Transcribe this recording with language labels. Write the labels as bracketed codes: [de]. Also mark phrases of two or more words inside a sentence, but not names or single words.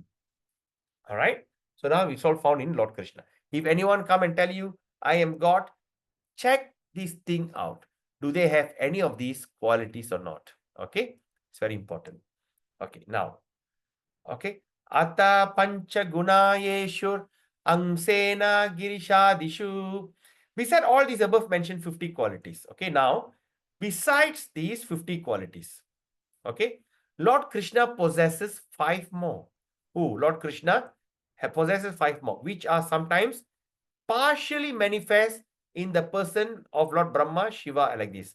[en] All right. So now it's all found in Lord Krishna. If anyone come and tell you, I am God, check this thing out. Do they have any of these qualities or not? Okay. It's very important. Okay. Now, okay. [sa] Ata pancha gunayeshur angsena girishadishu. [en] We said all these above mentioned 50 qualities. Okay. Now, besides these 50 qualities, okay, Lord Krishna possesses 5 more. Who? Lord Krishna possesses 5 more, which are sometimes partially manifest in the person of Lord Brahma, Shiva, like this.